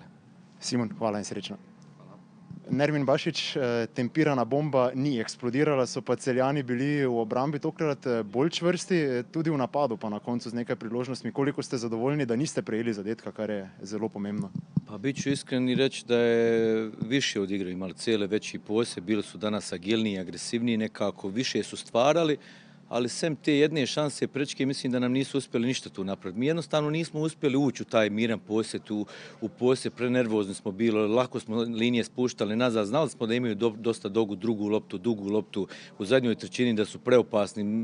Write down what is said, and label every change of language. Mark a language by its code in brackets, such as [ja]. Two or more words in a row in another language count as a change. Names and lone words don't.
[sl] Simon, hvala in srečno. Nermin Bašić, tempirana bomba ni eksplodirala, so pa Celjani bili v obrambi tokrat bolj čvrsti, tudi v napadu pa na koncu z nekaj priložnostmi. Koliko ste zadovoljni, da niste prejeli zadetka, kar je zelo pomembno? [bs] Pa bit ću iskren i reći da je više odigrali, imali cijele veći posjed, bili su danas agilniji, agresivniji, nekako više su stvarali, ali sem te jedne šanse prečke mislim da nam nisu uspjeli ništa tu napraviti. Mi jednostavno nismo uspjeli ući u taj miran posjet, u posjed, prenervozni smo bili, lako smo linije spuštali nazad, znali smo da imaju dosta dugu loptu u zadnjoj trećini, da su preopasni.